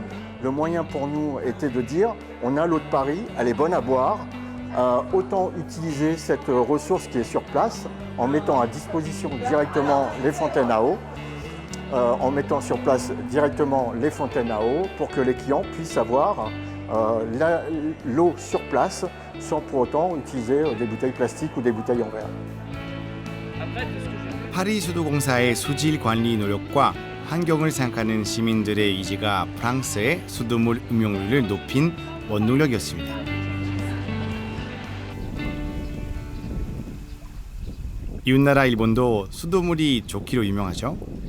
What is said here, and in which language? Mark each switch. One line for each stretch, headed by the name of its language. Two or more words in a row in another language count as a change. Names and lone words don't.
French: Le moyen pour nous était de dire, on a l'eau de Paris, elle est bonne à boire, autant utiliser cette ressource qui est sur place en mettant à disposition directement les fontaines à eau. En mettant sur place directement les fontaines à eau pour que les clients puissent avoir l'eau sur place sans pour autant utiliser des bouteilles plastiques ou des bouteilles en verre.
Korean: 파리 수도공사의 수질 관리 노력과 환경을 생각하는 시민들의 의지가 프랑스의 수돗물 음용률을 높인 원동력이었습니다. 이웃나라 일본도 수돗물이 좋기로 유명하죠.